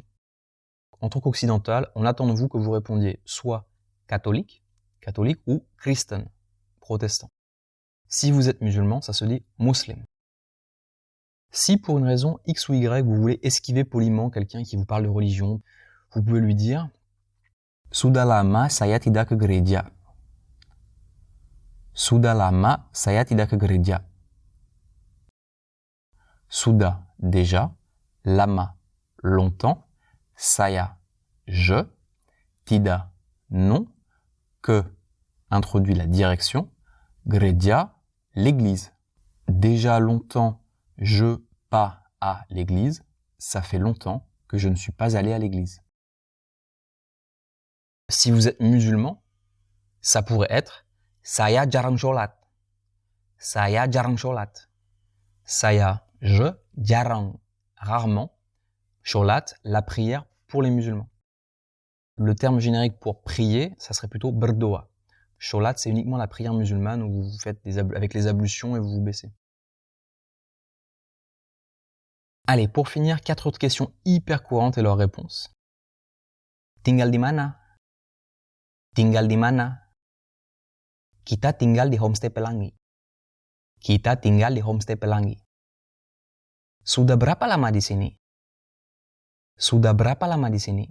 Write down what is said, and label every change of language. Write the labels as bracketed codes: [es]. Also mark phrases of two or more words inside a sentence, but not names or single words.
[fr] En tant qu'occidental, on attend de vous que vous répondiez soit catholique ou Christen, protestant. Si vous êtes musulman, ça se dit muslim. Si pour une raison X ou Y, vous voulez esquiver poliment quelqu'un qui vous parle de religion, vous pouvez lui dire [id] Sudah lama saya tidak ke gereja. Sudah lama saya tidak ke gereja. Sudah, [fr] déjà. Lama, longtemps. Saya, je. [id] Tidak, [fr] non. Que, introduit la direction. Gereja, l'église. Déjà longtemps, je pas à l'église. Ça fait longtemps que je ne suis pas allé à l'église. Si vous êtes musulman, ça pourrait être [id] Saya jarang sholat. Saya jarang sholat. Saya, [fr] je, jarang, rarement. Sholat, la prière pour les musulmans. Le terme générique pour prier, ça serait plutôt berdoa. [id] Sholat, [fr] c'est uniquement la prière musulmane où vous faites avec les ablutions et vous vous baissez. Allez, pour finir, 4 autres questions hyper courantes et leurs réponses. [id] Tinggal di mana? Tinggal di mana? Kita tinggal di homestay Pelangi. Kita tinggal di Homestay Pelangi. Sudah berapa lama di sini? Sudah berapa lama di sini?